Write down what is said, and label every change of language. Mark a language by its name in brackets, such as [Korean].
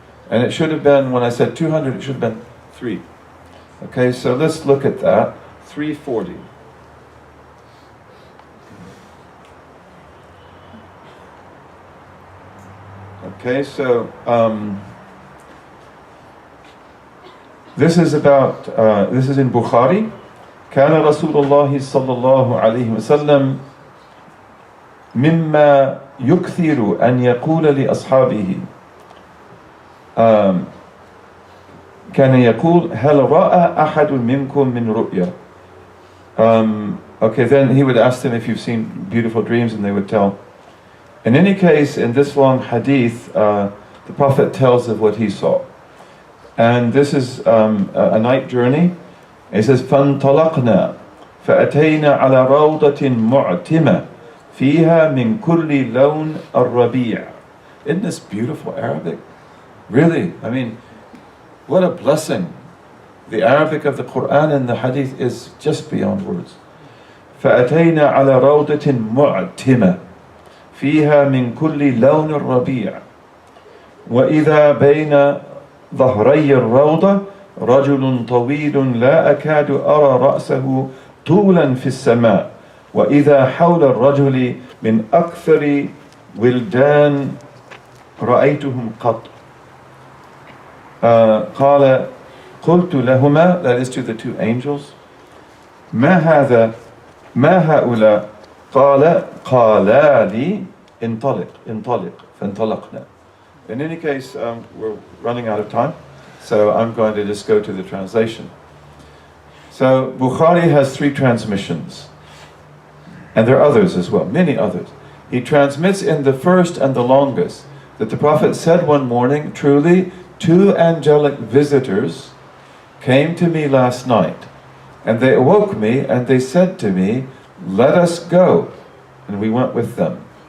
[English] And it should have been, when I said 200, it should have been 3. Okay, so let's look at that. 340. Okay, so this is about, this is in Bukhari. [Arabic] كان رسول الله صلى الله عليه وسلم مما يكثر أن يقول لأصحابه كان يقول هل رأى أحد منكم من رؤيا [English] Okay, then he would ask them if you've seen beautiful dreams, and they would tell. In any case, in this long hadith, the Prophet tells of what he saw. And this is a night journey. It says, [Arabic] فَانْطَلَقْنَا فَأَتَيْنَا عَلَى رَوْضَةٍ مُعْتِمَةٍ فِيهَا مِنْ كُلِّ لَوْنٍ الرَّبِيعِ. [English] Isn't this beautiful Arabic? Really, I mean, what a blessing. The Arabic of the Quran and the Hadith is just beyond words. [Arabic] فَأَتَيْنَا عَلَى رَوْضَةٍ مُعْتِمَةٍ فِيهَا مِنْ كُلِّ لَوْنٍ الرَّبِيعِ وَإِذَا بَيْنَ ظهري الروضة رجل طويل لا أكاد أرى رأسه طولا في السماء وإذا حول الرجل من أكثر ولدان رأيتهم قط. قال قلت لهما, [English] that is to the two angels, [Arabic] ما هذا ما هؤلاء قالا لي انطلق فانطلقنا. [English] In any case, we're running out of time, so I'm going to just go to the translation. So Bukhari has 3 transmissions, and there are others as well, many others. He transmits in the first and the longest that the Prophet said one morning, truly, 2 angelic visitors came to me last night, and they awoke me, and they said to me, let us go, and we went with them.